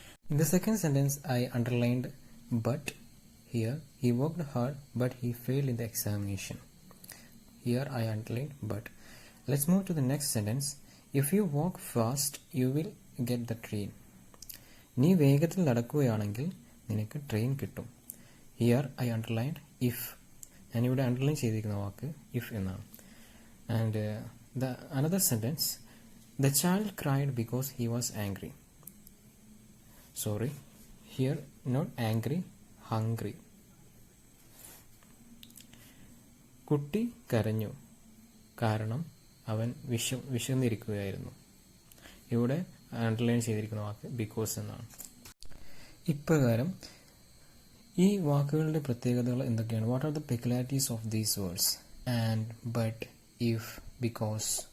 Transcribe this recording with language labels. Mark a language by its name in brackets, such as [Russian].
[English] In the second sentence, I underlined but. Here, he worked hard but he failed in the examination. Here I underlined but. Let's move to the next sentence. If you walk fast, you will get the train. [Malayalam] നീ വേഗത്തിൽ നടക്കുകയാണെങ്കിൽ നിനക്ക് train കിട്ടും. [English] Here I underlined if. [Malayalam] ഞാനിവിടെ underline ചെയ്തിരിക്കുന്ന വാക്ക് if എന്നാണ്. [English] And another sentence, the child cried because he was angry. Sorry, here not angry, hungry. [Malayalam] കുട്ടി കരഞ്ഞു കാരണം അവൻ വിശന്നിരിക്കുകയായിരുന്നു. ഇവിടെ അണ്ടർലൈൻ ചെയ്തിരിക്കുന്ന വാക്ക് ബിക്കോസ് എന്നാണ്. ഇപ്രകാരം ഈ വാക്കുകളുടെ പ്രത്യേകതകൾ എന്തൊക്കെയാണ്? [English] What are the peculiarities of these words? And, but, if, because.